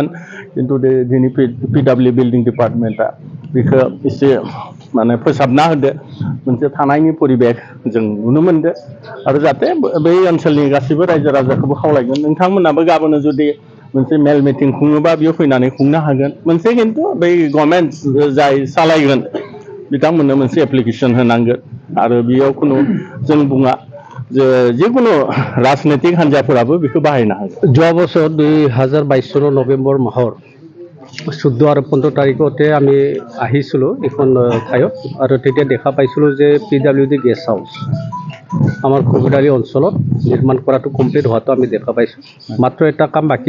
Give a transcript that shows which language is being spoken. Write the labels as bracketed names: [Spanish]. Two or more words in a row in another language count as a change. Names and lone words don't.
[Bodo] खिन्थु दिनै PW बिल्डिं डिपार्टमेन्टआ बेखौ एसे माने फोसाबना होदो मोनसे थानायनि परिबेक जों नुनो मोनदों आरो जाहाथे बै ओनसोलनि गासैबो रायजो राजाखौबो खावलायगोन नोंथांमोनाबो गाबोनो जुदि मोनसे मेल मिटिं खुङोबा बेयाव फैनानै खुंनो हागोन मोनसे खिन्थु बै गभर्नमेन्ट जाय सालायगोन बिथांमोननो मोनसे एप्लिकेसन होनांगोन आरो बेयाव खुनु जों बुङा जे जिकुनु राजनैतिक हान्जाफोराबो बेखौ बाहायनो हागोन [Assamese] যোৱা বছৰ 2022 চনৰ নৱেম্বৰ মাহৰ 14 আৰু 15 তাৰিখতে আমি আহিছিলোঁ এখন ঠাইত আৰু তেতিয়া দেখা পাইছিলোঁ যে PWD গেষ্ট হাউচ আমাৰ কবিৰালী অঞ্চলত নিৰ্মাণ কৰাটো কমপ্লিট হোৱাটো আমি দেখা পাইছোঁ মাত্ৰ এটা কাম বাকী